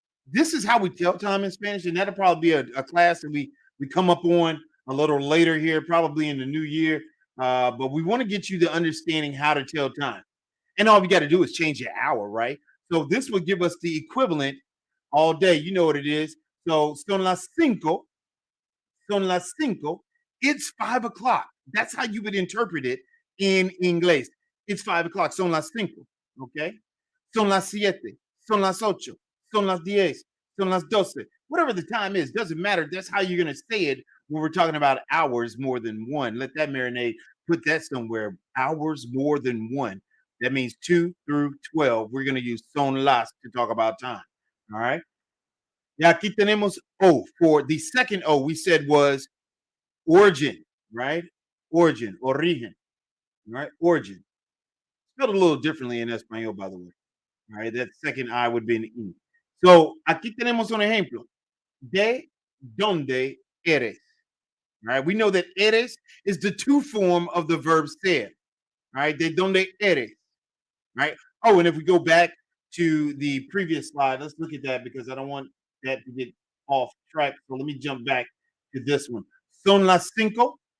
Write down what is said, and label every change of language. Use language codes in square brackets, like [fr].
[en] This is how we tell time in Spanish, and that'll probably be a class that we come up on a little later here, probably in the new year. But we want to get you the understanding how to tell time, and all we got to do is change your hour, right? So this will give us the equivalent all day. You know what it is. [es] So son las cinco, son las cinco. [en] It's 5 o'clock. That's how you would interpret it in English. It's 5 o'clock. [es] Son las cinco. Okay. Son las siete. Son las ocho. Son las 10, son las 12. [en] Whatever the time is, doesn't matter. That's how you're going to say it when we're talking about hours more than one. Let that marinate. Put that somewhere. Hours more than one. That means 2 through 12. We're going to use son las to talk about time. All right. Yeah, [es] aquí tenemos [en] O. For the second O, we said was origin, right? Origin, origen, right? Origin. Spelled a little differently in Espanol, by the way. All right. That second I would be an E. [es] So, aquí tenemos un ejemplo. ¿De dónde eres? [en] Right? We know that eres is the to form of the verb ser. Right? [es] De donde eres. [en] Right? Oh, and if we go back to the previous slide, let's look at that because I don't want that to get off track. So let me jump back to this one. [es] Son las cinco.